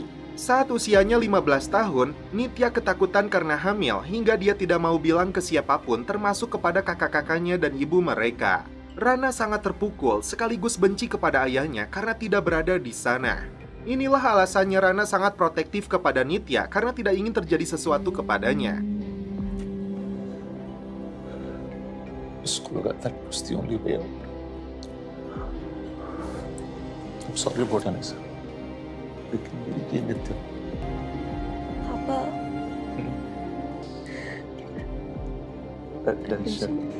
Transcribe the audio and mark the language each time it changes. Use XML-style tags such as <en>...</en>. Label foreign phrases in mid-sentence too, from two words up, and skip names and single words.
<id>Saat usianya 15 tahun, Nitya ketakutan karena hamil hingga dia tidak mau bilang ke siapapun termasuk kepada kakak-kakaknya dan ibu mereka. Rana sangat terpukul sekaligus benci kepada ayahnya karena tidak berada di sana. Inilah alasannya Rana sangat protektif kepada Nitya karena tidak ingin terjadi sesuatu kepadanya.</id> <hi>इसको लगा</hi> <en>that was the only way out. I'm sorry about Anis.</en> <hi>लेकिन मेरी ये नित्य. पापा.</hi> <en>Attention.</en>